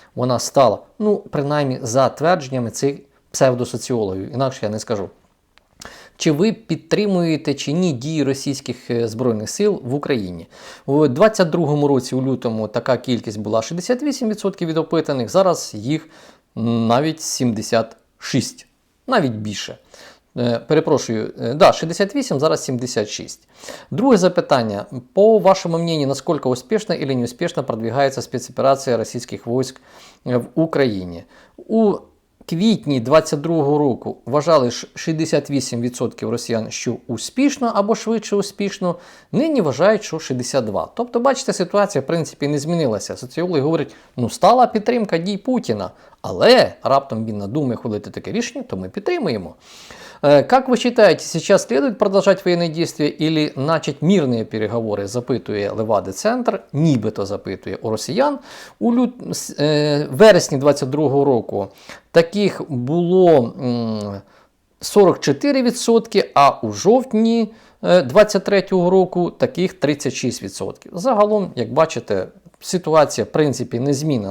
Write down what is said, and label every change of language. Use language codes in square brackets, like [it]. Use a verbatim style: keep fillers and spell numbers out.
[uk] Вона стала, ну, принаймні, за твердженнями цих псевдосоціологів. Інакше я не скажу. Чи ви підтримуєте чи ні дії російських збройних сил в Україні? У двадцять другому році, у лютому, така кількість була шістдесят вісім відсотків від опитаних. Зараз їх навіть сімдесят шість відсотків. Навіть більше. [ru] Е, [uk] Перепрошую, [ru] е, да, шестьдесят восемь, зараз семьдесят шесть. [uk] Друге запитання. [ru] По вашому мнению, насколько успешно или неуспешно продвигается спецоперація російських військ е, в Україні? [uk] У квітні двадцять другого року вважали ж шістдесят вісім відсотків росіян, що успішно або швидше успішно, нині вважають, що шістдесят два відсотки. Тобто, бачите, ситуація, в принципі, не змінилася. Соціологи говорять, ну, стала підтримка дій Путіна, але раптом він надумає ухвалити таке рішення, то ми підтримуємо. [ru] Э, Как вы считаете, сейчас следует продолжать военные действия или начать мирные переговоры, [uk] запитує Левада-центр, нібито запитує у росіян. У лют... с- е, вересні двадцять другого року таких було м, сорок чотири відсотки, а у жовтні е, двадцять третього року таких тридцять шість відсотків. Загалом, як бачите, ситуація, в принципі, незмінна.